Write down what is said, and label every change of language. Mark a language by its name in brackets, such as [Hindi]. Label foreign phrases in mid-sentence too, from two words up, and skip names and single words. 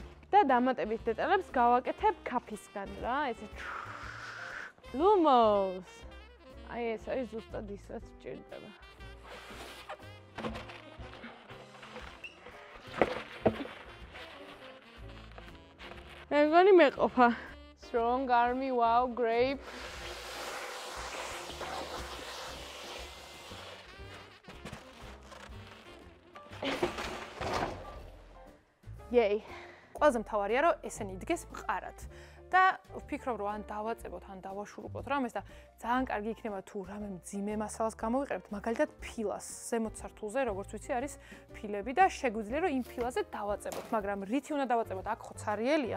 [Georgian] და დამატებით დეტალებს გავაკეთებ ქაფისგან რა, ესე ლუმოს. აი ეს არის ზუსტად ის, რაც გვჭირდება. მე მგონი მეყოფა. [English] Strong army, wow, grape. Yay. [Georgian] ყველაზე მთავარია, რომ ესენი იდგეს მყარად. და ვფიქრობ, რომ ან დავაწებოთ, ან დავაშურუპოთ რამეს და ძალიან კარგი იქნება თუ რამე მძიმე მასალას გამოვიყენებთ, მაგალითად ფილას. ზემოთ სართულზე, როგორც ვიცი, არის ფილები და შეგვიძლია, რომ იმ ფილაზე დავაწებოთ, მაგრამ რითი უნდა დავაწებოთ, აქ ხო ცარიელია.